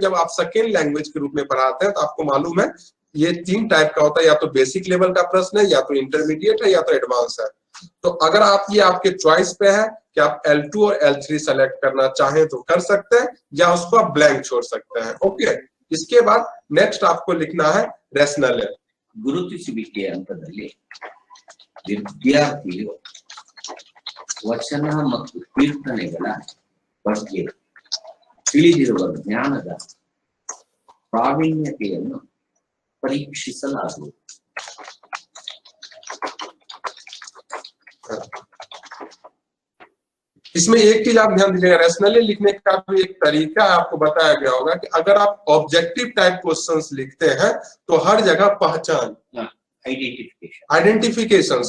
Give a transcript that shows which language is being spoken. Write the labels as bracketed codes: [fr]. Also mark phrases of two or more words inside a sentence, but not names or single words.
[hi] जब आप [en] second language [hi] के रूप में पढ़ाते हैं तो आपको मालूम है ये 3 टाइप का होता है, या तो [en] basic level [hi] का प्रश्न है, या तो इंटरमीडिएट है, या तो एडवांस है। तो अगर आप ये आपके चॉइस पे है कि आप L2 और L3 सेलेक्ट करना चाहें तो कर सकते हैं, या उसको आप ब्लैंक छोड़ सकते हैं। ओके, इसके बाद नेक्स्ट आपको लिखना है रेशनल है। [kn] ಗುರುತಿಸುವಿಕೆ ಹಂತದಲ್ಲಿ ವಿದ್ಯಾರ್ಥಿಯು ವಚನ ಮತ್ತು ಕೀರ್ತನೆಗಳ ಬಗ್ಗೆ ತಿಳಿದಿರುವ ಜ್ಞಾನದ ಪ್ರಾವೀಣ್ಯತೆಯನ್ನು ಪರೀಕ್ಷಿಸಲಾಗುವುದು। [hi] इसमें एक चीज आप ध्यान दीजिएगा, रेशनली लिखने का भी एक तरीका आपको बताया गया होगा कि अगर आप [en] objective type questions [hi] लिखते हैं तो हर जगह पहचान, आइडेंटिफिकेशंस।